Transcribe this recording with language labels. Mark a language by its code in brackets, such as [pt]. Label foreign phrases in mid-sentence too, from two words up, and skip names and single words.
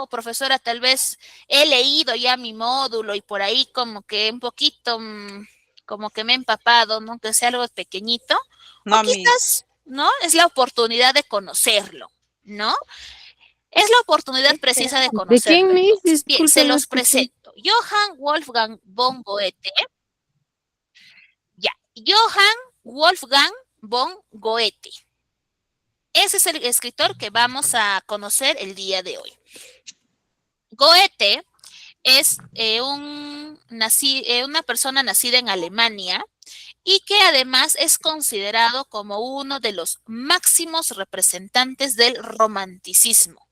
[es] Profesora, tal vez he leído ya mi módulo y por ahí como que un poquito, como que me he empapado, ¿no? Que sea algo pequeñito. No, o quizás, ¿no? Es la oportunidad de conocerlo, ¿no? Es la oportunidad precisa de ¿De quién, conocerlo. Miss? Entonces, bien, se Disculpe, no los escuché. presento. Johann Wolfgang von Goethe. Ya. Johann Wolfgang von Goethe. Ese es el escritor que vamos a conocer el día de hoy. Goethe es una persona nacida en Alemania y que además es considerado como uno de los máximos representantes del romanticismo.